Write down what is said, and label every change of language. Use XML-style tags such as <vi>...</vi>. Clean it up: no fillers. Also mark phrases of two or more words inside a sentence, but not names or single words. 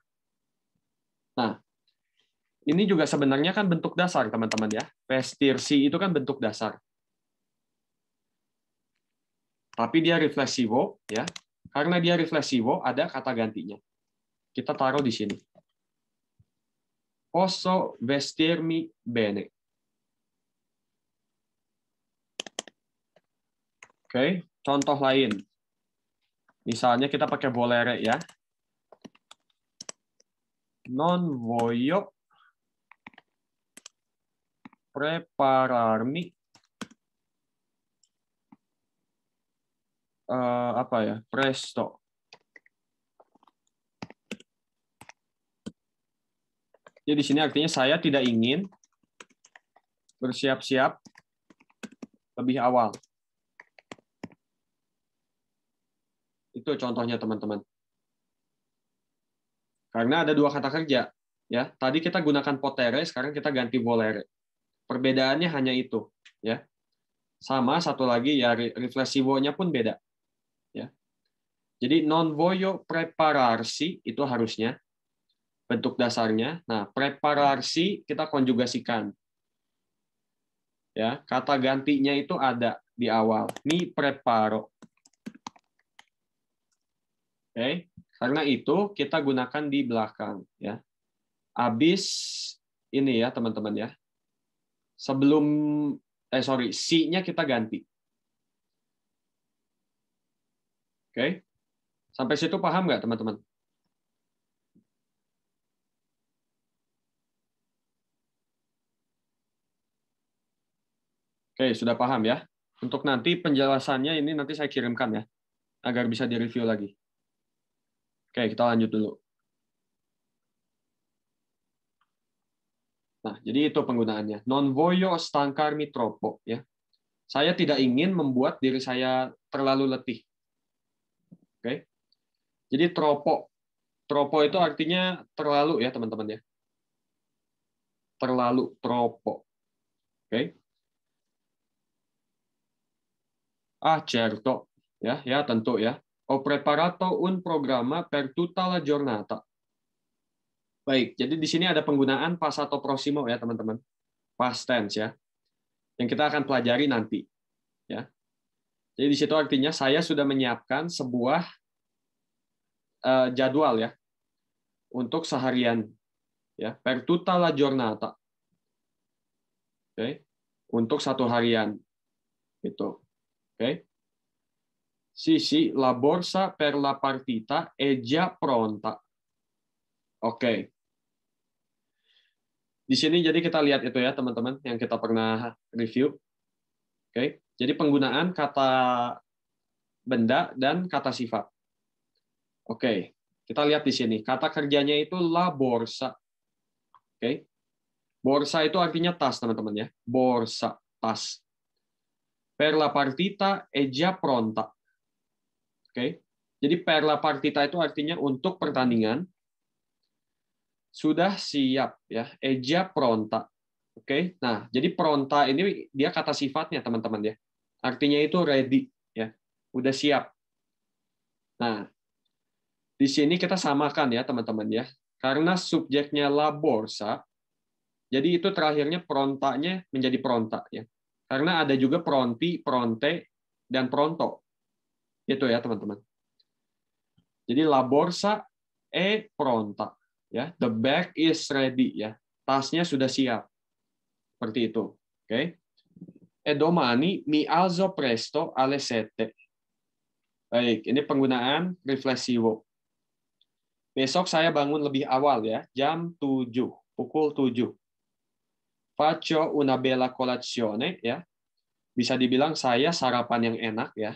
<id>Nah, ini juga sebenarnya kan bentuk dasar, teman-teman ya. Vestirsi itu kan bentuk dasar. Tapi dia riflessivo ya. Karena dia riflessivo ada kata gantinya. Kita taruh di sini.</id> <it>Posso vestirmi bene.</it> <id>Oke, contoh lain. Misalnya kita pakai volere ya.</id> <it>Non voglio prepararmi</it> <id>apa ya? Presto. Jadi di sini artinya saya tidak ingin bersiap-siap lebih awal. Itu contohnya, teman-teman. Karena ada dua kata kerja, ya. Tadi kita gunakan potere, sekarang kita ganti volere. Perbedaannya hanya itu, ya. Sama satu lagi ya riflessivo-nya pun beda, ya. Jadi</id> <it>non voglio prepararsi</it> <id>itu harusnya bentuk dasarnya. Nah, prepararsi kita konjugasikan. Ya, kata gantinya itu ada di awal.</id> <it>Mi preparo.</it> <id>Oke, karena itu kita gunakan di belakang ya. Habis ini ya, teman-teman ya. Sebelum si-nya kita ganti. Oke. Sampai situ paham nggak, teman-teman? Oke, sudah paham ya. Untuk nanti penjelasannya ini nanti saya kirimkan ya, agar bisa direview lagi. Oke, kita lanjut dulu. Nah, jadi itu penggunaannya.</id> <it>Non voglio stancarmi troppo ya.</it> <id>Saya tidak ingin membuat diri saya terlalu letih. Oke. Jadi troppo. Troppo itu artinya terlalu ya, teman-teman ya. Terlalu, troppo. Oke. Certo, ya tentu ya.</id> <it>Ho preparato un programma per tutta la giornata.</it> <id>Baik, jadi di sini ada penggunaan</id> <it>passato prossimo</it> <id>ya teman-teman,</id> <en>past tense</en> <id>ya, yang kita akan pelajari nanti. Ya, jadi di situ artinya saya sudah menyiapkan sebuah jadwal ya untuk seharian ya,</id> <it>per tutta la giornata.</it> <id>Oke, untuk satu harian itu. Oke.</id> <it>Sì, la borsa per la partita è già pronta.</it> <id>Oke. Di sini jadi kita lihat itu ya, teman-teman, yang kita pernah review. Oke. Jadi penggunaan kata benda dan kata sifat. Oke. Kita lihat di sini. Kata kerjanya itu</id> <it>la borsa.</it> <id>Oke. Borsa itu artinya tas, teman-teman ya. Borsa, tas.</id> <it>Per la partita è già pronta.</it> <id>Oke. Jadi</id> <it>per la partita</it> <id>itu artinya untuk pertandingan sudah siap ya.</id> <it>È già pronta.</it> <id>Oke. Nah, jadi pronta ini dia kata sifatnya, teman-teman ya. Artinya itu ready ya. Udah siap. Nah, di sini kita samakan ya, teman-teman ya. Karena subjeknya</id> <it>la borsa,</it> <id>jadi itu terakhirnya prontanya menjadi pronta ya. Karena ada juga</id> <it>pronti, pronte,</it> <id>dan pronto. Itu ya, teman-teman. Jadi</id> <it>la borsa è pronta.</it> <id>Ya,</id> <en>the bag is ready.</en> <id>Ya, tasnya sudah siap. Seperti itu. Oke.</id> <it>E domani mi alzo presto alle 7.</it> <id>Baik, ini penggunaan riflessivo. Besok saya bangun lebih awal ya, jam 7, pukul 7.</id> <it>Faccio una bella colazione ya.</it> <id>Bisa dibilang saya sarapan yang enak ya.</id>